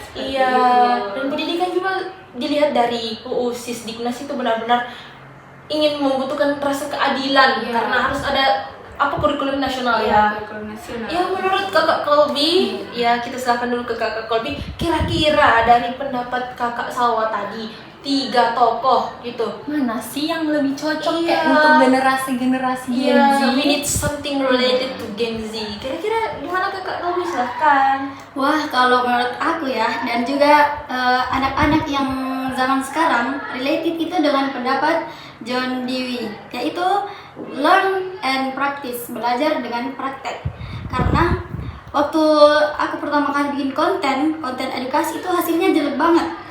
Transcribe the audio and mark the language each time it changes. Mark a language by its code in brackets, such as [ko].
[id] Iya, dan pendidikan juga dilihat dari UU Sisdiknas itu benar-benar ingin membutuhkan rasa keadilan karena harus ada kurikulum nasional ya. Kurikulum nasional. Ya menurut Kakak Kolbi, ya kita serahkan dulu ke Kakak Kolbi. Kira-kira dari pendapat Kakak Salwa tadi 3 tokoh gitu. Mana sih yang lebih cocok Iya. kayak untuk generasi-generasi Gen Z? [en] Iya, we need something related to Gen Z. [id] Kira-kira gimana Kakak Kolbi, silahkan. Wah, kalau menurut aku ya, dan juga anak-anak yang zaman sekarang related itu dengan pendapat John Dewey, yaitu [en] learn and practice, [id] belajar dengan praktek. Karena waktu aku pertama kali bikin konten edukasi itu hasilnya jelek banget.